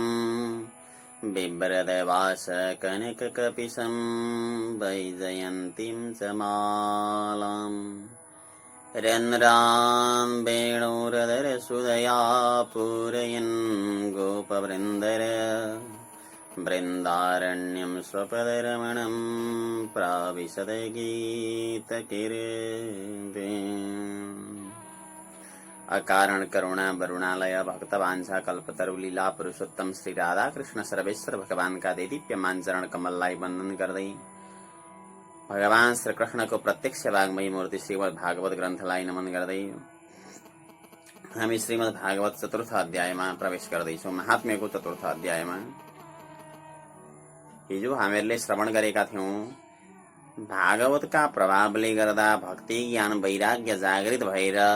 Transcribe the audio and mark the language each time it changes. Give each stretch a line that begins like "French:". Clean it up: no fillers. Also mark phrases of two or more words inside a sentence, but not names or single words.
Sanskrit: बिभ्रदवासकनककपिशं वैजयन्तीं च मालाम् रन्ध्रान् वेणुरधरसुधया पूरयन् गोपवृन्दर वृन्दारण्यं स्वपदरमणं प्राविशद गीतकीर्ति। अकारण करुणा वरुणालय भक्तवांछा कल्पतरु लीला पुरुषोत्तम
Nepali: श्री राधा कृष्ण सर्वेश्वर भगवान का देदीप्यमान चरण कमललाई वंदन गर्दै भगवान श्री कृष्ण को प्रत्यक्ष वाग्मयी मूर्ति श्रीमद् भागवत ग्रन्थलाई नमन गर्दै हामी श्रीमद् भागवत चतुर्थ अध्यायमा प्रवेश गर्दैछौं। महात्म्यको चतुर्थ अध्यायमा हिजो हामीहरूले श्रवण गरेका थियौं भागवतका प्रभावले गर्दा भक्ति ज्ञान वैराग्य जागृत भएर